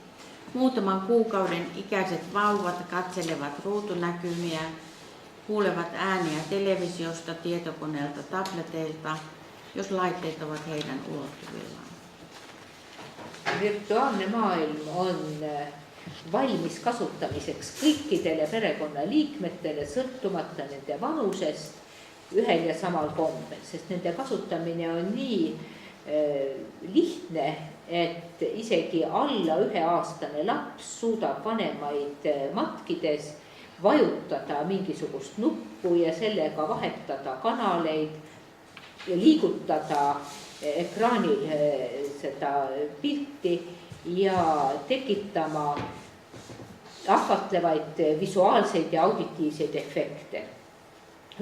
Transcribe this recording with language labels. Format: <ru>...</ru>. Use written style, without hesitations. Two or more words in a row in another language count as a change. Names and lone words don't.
<fi>Muutaman kuukauden ikäiset vauvat katselevat ruutunäkymiä, kuulevat ääniä televisiosta, tietokoneelta, tableteilta, jos laitteet ovat heidän ulottuvillaan.</fi> <et>Virtuaalne maailm on valmis kasutamiseks kõikidele perekonnaliikmetele sõltumata nende vanusest ühel ja samal kombel, sest nende kasutamine on nii lihtne, et isegi alla 1-aastane laps suudab vanemaid matkides vajutada mingisugust nuppu ja sellega vahetada kanaleid ja liigutada ekraanil seda pilti ja tekitama ahvatlevaid visuaalseid ja auditiivseid efekte.</et>